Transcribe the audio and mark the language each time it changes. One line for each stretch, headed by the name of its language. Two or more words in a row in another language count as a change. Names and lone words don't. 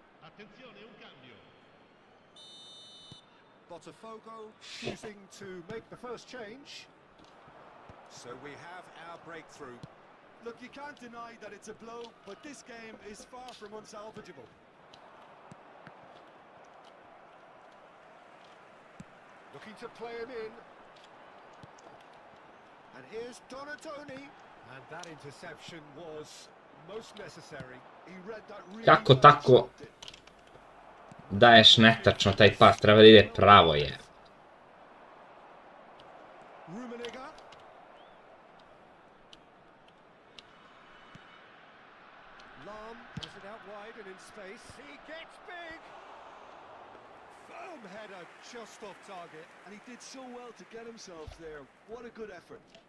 Italian: Attenzione, un cambio.
English: Botafogo choosing to make the first change. So we have our breakthrough. Look, you can't deny that it's a blow, but this game is far from unsalvageable. Looking to play him in. And here's Donatoni. And that interception was most necessary. He read that really
Bosnian: Kako
English: well,
Bosnian: tako
English: stopped it.
Bosnian: daješ netačno taj pas, treba da ide pravo je.
English: Rummenigge. Lam has it out wide and in space. He gets big. Firm header just off target. And he did so well to get himself there. What a good effort.